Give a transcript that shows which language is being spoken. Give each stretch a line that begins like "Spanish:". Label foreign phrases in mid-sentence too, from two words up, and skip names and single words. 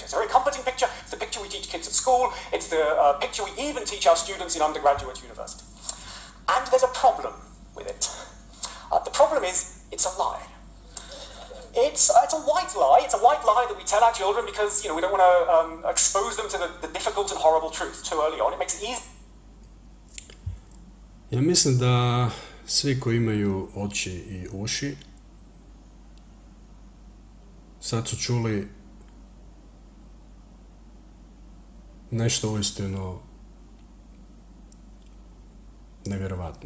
English: It's a very comforting picture. It's the picture we teach kids at school. It's the picture we even teach our students in undergraduate university. And there's a problem with it. The problem is, it's a lie. It's a white lie. It's a white lie that we tell our children because, we don't want to expose them to the difficult and horrible truth too early on. It makes it easy.
Bosnian: Ja mislim da svi koji imaju oči i uši sad su čuli nešto uistinu nevjerovatno.